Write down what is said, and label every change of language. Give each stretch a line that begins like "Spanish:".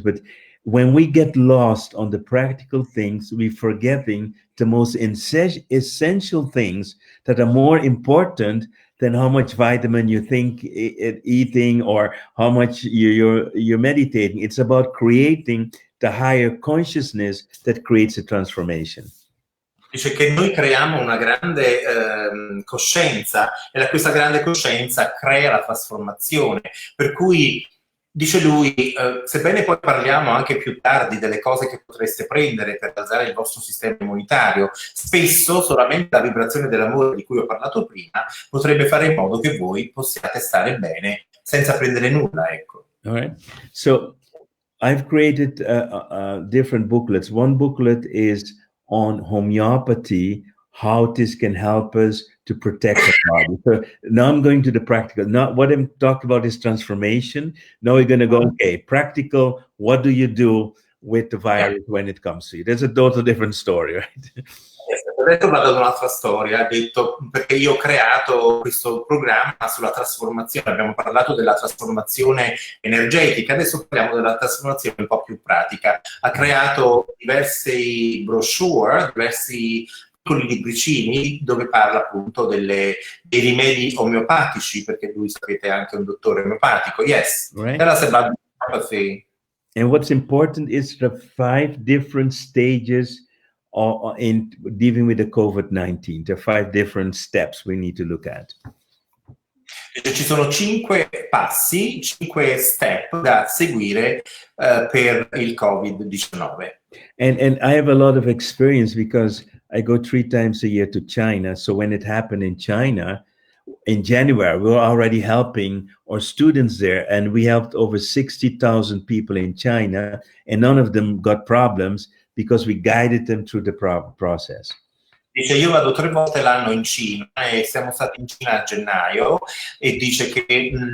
English: But when we get lost on the practical things, we're forgetting the most essential things that are more important than how much vitamin you think eating or how much you're meditating. It's about creating the higher consciousness that creates a transformation.
Italian: Dice che noi creiamo una grande coscienza, e questa grande coscienza crea la trasformazione. Per cui, dice lui, sebbene poi parliamo anche più tardi delle cose che potreste prendere per alzare il vostro sistema immunitario, spesso solamente la vibrazione dell'amore di cui ho parlato prima potrebbe fare in modo che voi possiate stare bene senza prendere nulla, ecco.
English: All right. So I've created different booklets. One booklet is on homeopathy, how this can help us to protect the body. So now I'm going to the practical. Now what I'm talking about is transformation. Now we're going to go, okay, practical, what do you do with the virus when it comes to you? There's a total different story, right?
Italian: Adesso vado ad un'altra storia, ha detto, perché io ho creato questo programma sulla trasformazione, abbiamo parlato della trasformazione energetica, adesso parliamo della trasformazione un po' più pratica. Ha creato diversi brochure, diversi piccoli libricini dove parla appunto dei rimedi omeopatici, perché lui, sapete, è anche un dottore omeopatico.
English: Yes, right. Tell us about homeopathy. And what's important is the 5 different stages in dealing with the COVID-19. There are 5 different steps we need to look at.
Italian: Ci sono 5 passi, 5 step da seguire per il COVID-19.
English: And I have a lot of experience because I go 3 times a year to China. So when it happened in China, in January, we were already helping our students there, and we helped over 60,000 people in China, and none of them got problems because we guided them through the process.
Italian: Dice, io vado 3 volte l'anno in Cina e siamo stati in Cina a gennaio, e dice che